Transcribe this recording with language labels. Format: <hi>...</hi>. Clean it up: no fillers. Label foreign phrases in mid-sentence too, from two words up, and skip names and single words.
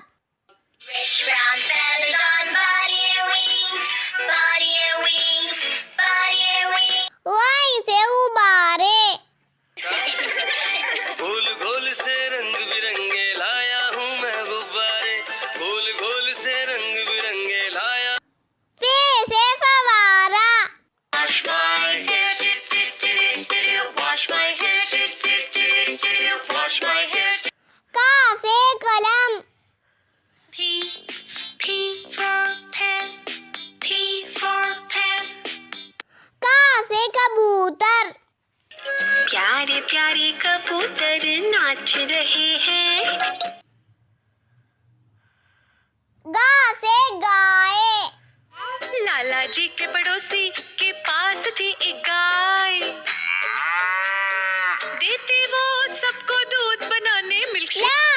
<en>Brown feathers on body and wings, body and wings, body and wings.</en> <hi>वाइन से उबारे। गोल गोल से रंग बिरंगे लाया हूँ मैं गुब्बारे, गोल गोल से रंग बिरंगे लाया। फे से फवारा।</hi> <en>Wash my hair, wash my hair, wash my hair.</en> <hi>का से कलम।</hi> <en>P for pen, P for pen.</en> <hi>का से कबूतर। प्यारे प्यारे कबूतर नाच रहे हैं। गा से गाय। लाला जी के पड़ोसी के पास थी एक गाय, देती वो सबको दूध बनाने मिल्कशेक।</hi>